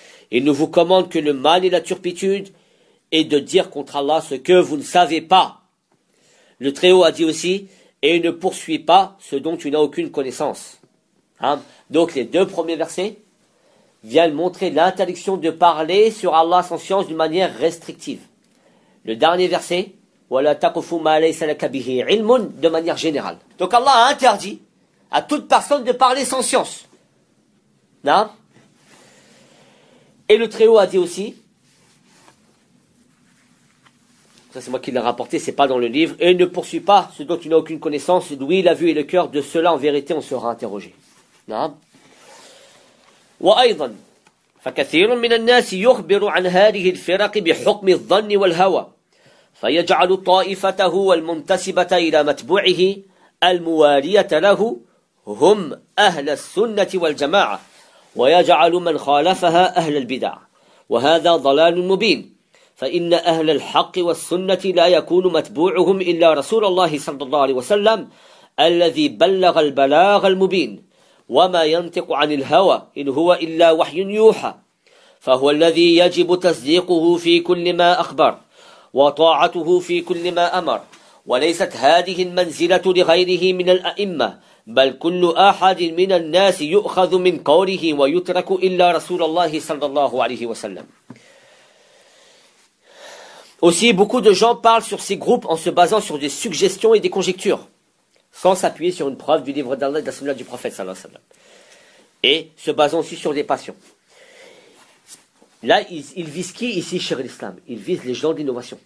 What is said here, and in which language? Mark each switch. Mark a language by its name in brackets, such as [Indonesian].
[French] Il ne vous commande que le mal et la turpitude, et de dire contre Allah ce que vous ne savez pas. Le Très-Haut a dit aussi, et ne poursuis pas ce dont tu n'as aucune connaissance. Donc les deux premiers versets viennent montrer l'interdiction de parler sur Allah sans science d'une manière restrictive. Le dernier verset, [Arabic] وَلَا تَقُفُوا مَا لَيْسَ لَكَ بِهِ عِلْمٌ, [French] de manière générale. Donc Allah a interdit à toute personne de parler sans science. Non? Et le Très-Haut a dit aussi, ça c'est moi qui l'ai rapporté, c'est pas dans le livre, et ne poursuis pas ce dont tu n'as aucune connaissance, l'ouïe, la vue et le cœur, de cela en vérité on sera interrogé. Non? [Arabic] فَكَثِيرٌ مِنَ النَّاسِ يُخْبِرُ عَنْ هَذِهِ الْفِرَقِ بِحُكْمِ الظَّنِّ وَالْهَوَى فَيَجْعَلُ طَائِفَتَهُ وَالْمُنْتَسِبَةَ إِلَى مَتْبُوعِهِ الْمُوَالِيَةَ لَهُ هم أهل السنة والجماعة ويجعل من خالفها أهل البدع وهذا ضلال مبين فإن أهل الحق والسنة لا يكون متبوعهم إلا رسول الله صلى الله عليه وسلم الذي بلغ البلاغ المبين وما ينطق عن الهوى إن هو إلا وحي يوحى فهو الذي يجب تصديقه في كل ما أخبر وطاعته في كل ما أمر وليست هذه المنزلة لغيره من الأئمة بل كل أحد من الناس يؤخذ من قوله ويترك إلا رسول الله صلى الله عليه وسلم. [French] Aussi, beaucoup de gens parlent sur ces groupes en se basant sur des suggestions et des conjectures, sans s'appuyer sur une preuve du livre d'Allah et de la sunna du prophète [Arabic] صلى الله عليه وسلم, [French] et se basant aussi sur des passions. Là, ils visent qui ici, cher l'Islam? Ils visent les gens d'innovation.